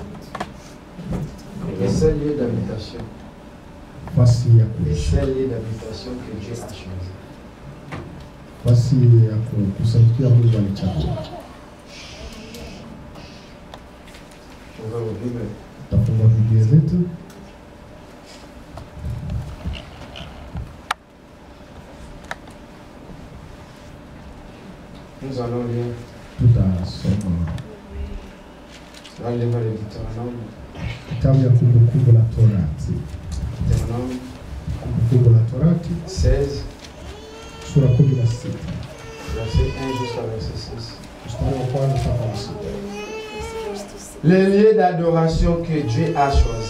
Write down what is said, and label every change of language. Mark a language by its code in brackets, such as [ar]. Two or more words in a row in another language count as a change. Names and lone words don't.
[fr] des seuls lieux d'habitation. [sw] nafasi ya [fr] Les [sw] kuishi, [fr] seuls lieux d'habitation que Dieu a choisi. [sw] nafasi ya kukusanyikia Mungu alichagua. [fr] On va au Bible. [sw] Tutafungua Biblia zetu. [fr] Nous allons lire [sw] Tutasoma [fr] dans le livre de Deutéronome. [sw] kitabu ya Kumbukumbu la Torati, [fr] Deutéronome [sw] Kumbukumbu la Torati 16, sura 16 [fr] verset 1 jusqu'à verset 6. [sw] mstari wa kwanza mpaka wa sita. [fr] Les lieux d'adoration que Dieu a choisis.